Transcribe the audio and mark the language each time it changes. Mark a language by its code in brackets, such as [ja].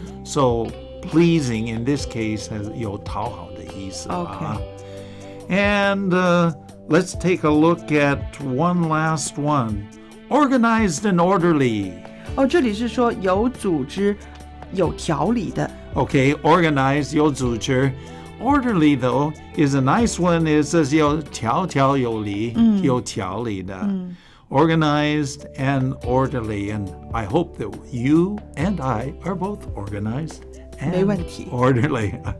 [en] So pleasing in this case [zh] 有讨好的意思啊。 [en] And let's take a look at one last one. Organized and orderly. [zh] 这里是说有组织、有条理的。 [en] Okay, organized [zh] 有组织。 [en] Orderly though is a nice one. It says [zh] 有条条有理，有条理的。 [en] Organized and orderly, and I hope that you and I are both organized and [zh] 没问题。 [en] orderly.